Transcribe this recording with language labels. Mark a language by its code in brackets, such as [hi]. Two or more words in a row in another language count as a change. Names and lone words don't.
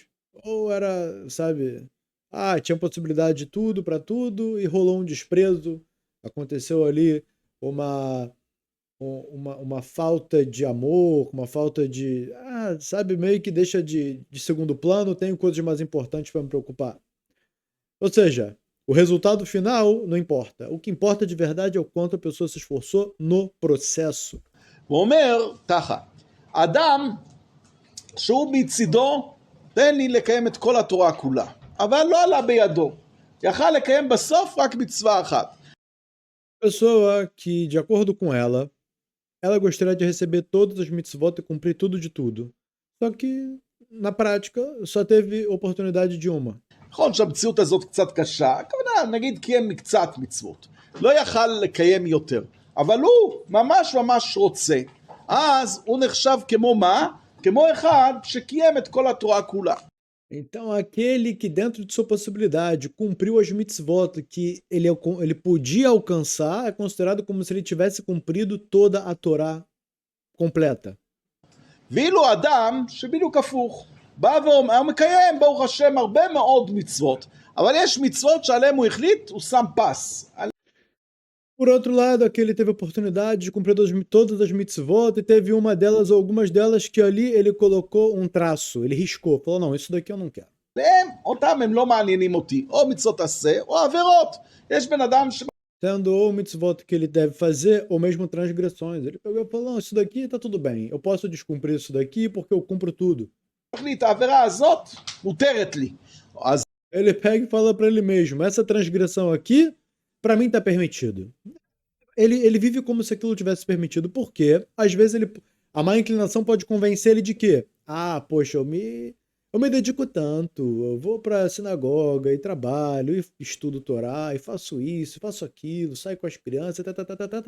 [pt] Ou era, sabe, tinha possibilidade de tudo para tudo e rolou um desprezo, aconteceu ali uma falta de amor, uma falta de, sabe, meio que deixa de segundo plano, tenho coisas mais importantes para me preocupar. Ou seja, o resultado final não importa. O que importa de verdade é o quanto a pessoa se esforçou no processo. [he] הוא אומר ככה, אדם שהוא מצידו, תן לי לקיים את כל התורה כולה, אבל לא עלה בידו, יכל לקיים בסוף רק מצווה אחת. [pt] Pessoa que, de acordo com ela gostaria de receber todas as mitzvot e cumprir tudo de tudo. Só que, na prática, só teve oportunidade de uma. [he] נכון שהמציאות הזאת קצת קשה, הכוונה, נגיד קיים מקצת מצוות, לא יכל לקיים יותר, אבל הוא ממש רוצה, אז הוא נחשב כמו מה? כמו אחד שקיים את כל התורה כולה. [pt] Então, aquele que dentro de sua possibilidade cumpriu as mitzvot que ele podia alcançar é considerado como se ele tivesse cumprido toda a Torá completa. [he] ואילו אדם שבדיוק הפוך, בא ואומר, מקיים ברוך השם הרבה מאוד מצוות, אבל יש מצוות שעליהם הוא החליט, הוא שם פס. [pt] Por outro lado, aqui ele teve a oportunidade de cumprir todas as mitzvot e teve uma delas, ou algumas delas, que ali ele colocou um traço, ele riscou, falou, não, isso daqui eu não quero. [he] אותם הם לא מעניינים אותי, או מצוות עשה או עבירות. יש בן אדם [pt] Sendo ou mitzvot que ele deve fazer, ou mesmo transgressões. Ele pegou e falou, não, isso daqui tá tudo bem, eu posso descumprir isso daqui porque eu cumpro tudo. [he] מחליט, העבירה הזאת מותרת לי. אז [pt] Ele pega e fala para ele mesmo, essa transgressão aqui, para mim tá permitido. Ele vive como se aquilo tivesse permitido, porque às vezes a má inclinação pode convencer ele de que, poxa, eu me dedico tanto, eu vou para a sinagoga e trabalho, e estudo Torá, e faço isso, faço aquilo, saio com as crianças, tá.